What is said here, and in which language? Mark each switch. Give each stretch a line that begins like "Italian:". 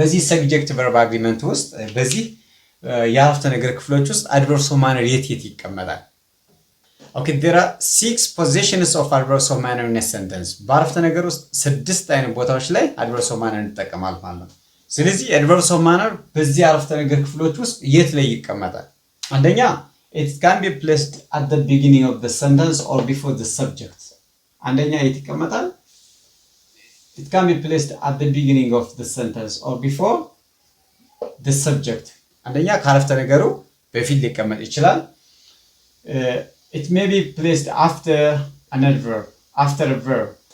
English: ሰብጀክት verb agreement ውስጥ
Amharic: በዚህ የአረፍተ ነገር ክፍሎች ውስጥ adverbs of manner የት ይቀመጣል
English: Okay, there are 6 positions of adverbs of manner in a sentence.
Amharic: በአረፍተ ነገር ውስጥ 6 አይነት ቦታዎች ላይ adverbs of manner እንጠቀማለን ማለት ነው። ስለዚህ adverbs of manner በዚህ አረፍተ ነገር ክፍሎች ውስጥ የት ላይ ይቀመጣል?
English: አንደኛ it can be placed at the beginning of the sentence or before the subject.
Amharic: አንደኛ የት ይቀመጣል?
English: It can be placed at the beginning of the sentence or before the subject.
Amharic: አንደኛ ከአረፍተ ነገሩ በፊት ሊቀመጥ ይችላል።
English: It may be placed after an adverb, after a verb.